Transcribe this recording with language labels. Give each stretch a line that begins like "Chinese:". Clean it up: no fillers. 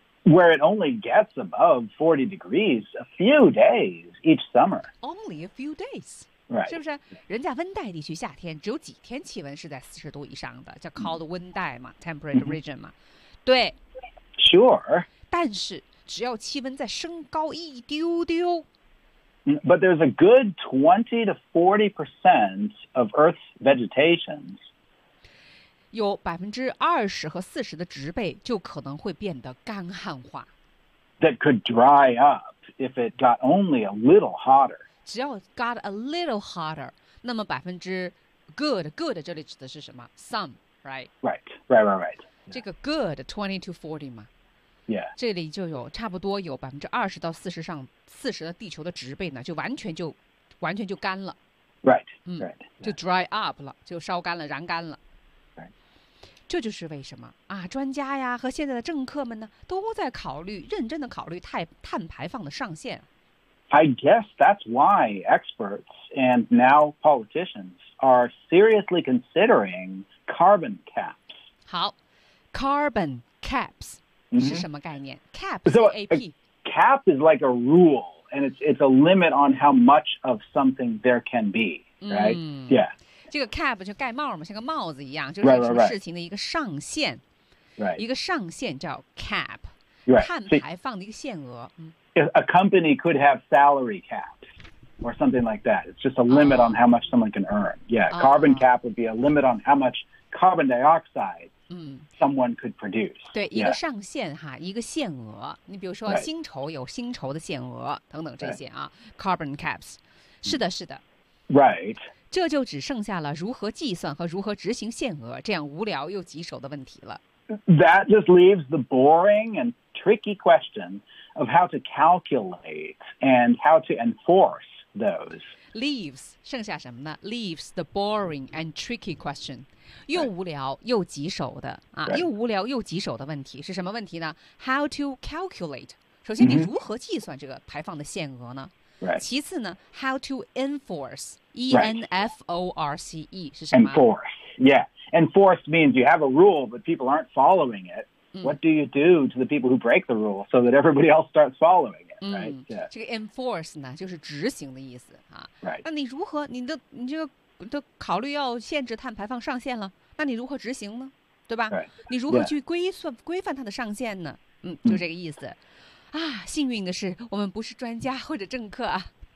English: Where it only gets above 40 degrees a few days each summer. Only a few days. Right.
Chinese: 是不是？人家温带地区夏天只有几天气温是在四十度以上的，叫 cold 温带嘛 ，
English: temperate region
Chinese: 嘛。对
English: ，Sure。
Chinese: 但是只要气温再升高一丢丢
English: ，But there's a good 20 to 40% of Earth's vegetation.
Chinese: 有20%-40%的植被就可能会变得干旱化。
English: That could dry up if it got only a little hotter.
Chinese: 只要
English: got a little hotter，
Chinese: 那么百分之 good 这里指的是什么 ？
English: Some， right？ Right， right， right， right、yeah.。
Chinese: 这个
English: good 20 to 40
Chinese: 嘛，
English: yeah，
Chinese: 这里就有差不多有20%-40%上40%的地球的植被呢，就完全就干了，
English: right，
Chinese: 就 dry up 了，就烧干了，燃干了。这就是为什么啊，专家呀和现在的政客们呢，都在考虑，认真的考虑碳排放的上限。 I guess that's why experts and now politicians are seriously considering carbon caps. 好 ，carbon caps、是什么概念 ？Cap,
English: so a cap is like a rule, and it's a limit on how much of something there can be, right?、Yeah.
Chinese: 这个 cap 就盖帽嘛，像个帽子一样，就是什么事情的一个上限，
English: right.
Chinese: 一个上限叫 cap，、
English: right.
Chinese: 碳排放的一个限额。
English: A company could have salary caps or something like that. It's just a limit on how much someone can earn. Yeah, carbon cap would be a limit on how much carbon dioxide someone could produce.
Chinese: 对，一个上限哈，一个限额。你比如说薪酬有薪酬的限额等等这些啊，carbon caps。是的，是的。
English: Right.
Chinese: 这就只剩下了如何计算和如何执行限额这样无聊又棘手的问题了。
English: That just leaves the boring and tricky question of how to calculate and how to enforce those. Leaves,
Chinese: 剩下什么呢?
English: Leaves the boring and tricky question.
Chinese: 又无聊又棘手的、
English: right.
Chinese: 啊、又无聊又棘手的问题是什么问题呢?
English: How to calculate.
Chinese: 首先你如何计算这个排放的限额呢?
English: Right.
Chinese: 其次呢,
English: how to enforce,
Chinese: E-N-F-O-R-C-E 是什么?
English: Enforce, yeah. Enforce means you have a rule, but people aren't following it.、嗯、 What do you do to the people who break the rule so that everybody else starts following it? Right, yeah.
Chinese: 这个 enforce 呢就是执行的意思、啊
English: right.
Chinese: 那你如何你都考虑要限制碳排放上限了那你如何执行呢对吧、
English: right.
Chinese: 你如何去规算、
English: yeah.
Chinese: 规范它的上限呢嗯，就这个意思、mm. 啊，幸运的是我们不是专家或者政客、啊、